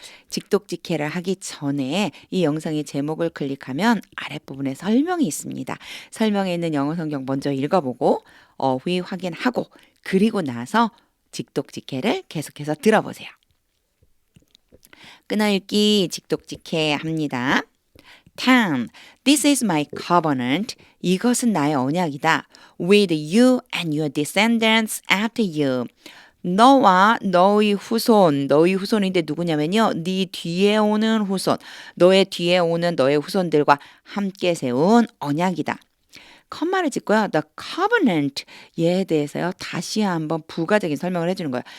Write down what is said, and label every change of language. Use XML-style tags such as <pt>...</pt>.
<ko>직독직해를 하기 전에 이 영상의 제목을 클릭하면 아랫부분에 설명이 있습니다. 설명에 있는 영어 성경 먼저 읽어보고 어휘 확인하고 그리고 나서 직독직해를 계속해서 들어보세요. 끊어읽기 직독직해 합니다.</ko> <en>10. This is my covenant.</en> <ko>이것은 나의 언약이다.</ko> <en>With you and your descendants after you.</en> <ko>너와 너의 후손, 너의 후손인데 누구냐면요. 네 뒤에 오는 후손, 너의 뒤에 오는 너의 후손들과 함께 세운 언약이다. 컴마를 짓고요.</ko> <en>The covenant</en> <ko>얘에 대해서요. 다시 한번 부가적인 설명을 해주는 거예요.</ko>